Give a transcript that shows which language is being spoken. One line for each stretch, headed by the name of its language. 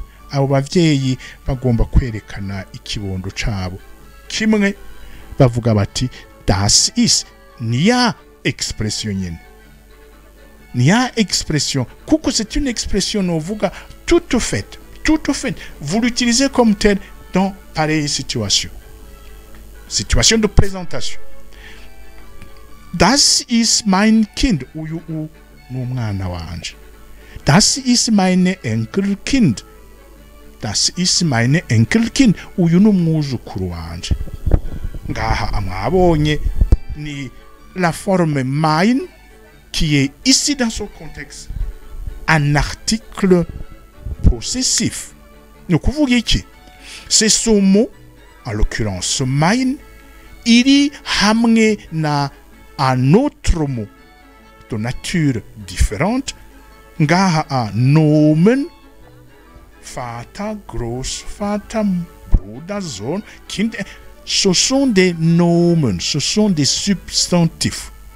Rundi: Abo bavyeyi bagomba kwerekana ikibondo cabo kimwe, bavuga bati
German: das ist.
Rundi: Niya
French: expression
Rundi: nyene, niya
French: expression
Rundi: kuko
French: c'est une expression
Rundi: novuga
French: toute faite. Vous l'utilisez comme tel dans pareille situation de présentation.
German: Das ist mein Kind,
Rundi: uyu n'umwana wanje.
German: Das ist meine Enkelkind. Das ist meine Enkelkind,
Rundi: uyu n'umwuzukuru wanje. Ngaha amwabonye ni
French: la forme mein qui est ici dans ce contexte un article possessif.
Rundi: Nukuvuga iki?
French: C'est ce mot en l'occurrence mein,
Rundi: iri hamwe na
French: un autre mot de nature différente, ngaha a nomen, Vater, Großvater, Bruder, Sohn, Kind, ce sont des nomen, ce sont des substantifs.